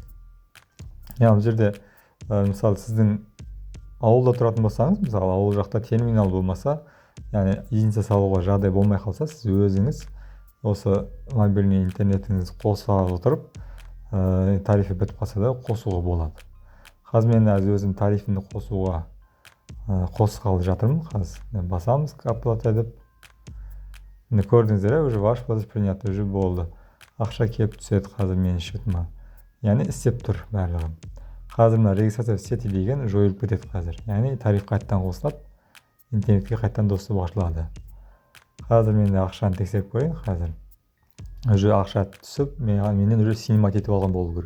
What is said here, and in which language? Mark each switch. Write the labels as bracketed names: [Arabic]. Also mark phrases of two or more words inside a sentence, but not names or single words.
[Kazakh] Яғни жерде мысалы сіздің ауылда тұратын болсаңыз, мысалы ауыл жақта терминал болмаса, яғни единица салуға жағдай болмай қалса, сіз өзіңіз осы мобильный интернетіңізді қоса отырып, тарифі бітіп қалса да қосуға болады. Қазір мен өзім тарифімді қосуға қосқалы жатырмын. Қазір басамыз оплата деп. Көрдіңіздер, [Russian] уже ваш платеж принят, уже болды. [Kazakh] Ақша келіп түседі қазір менің счетыма. Яғни істеп тұр барлығы. Қазір мына [Russian] регистрация сети [Kazakh] деген жойылып кетеді қазір. Яғни тариф қайттан қосылып, интернетке қайттан доступ ашылады. Қазір мен ақшаны тексеріп көрейін қазір. Уже ақша түсіп, менен уже синемат етіп алған болу керек.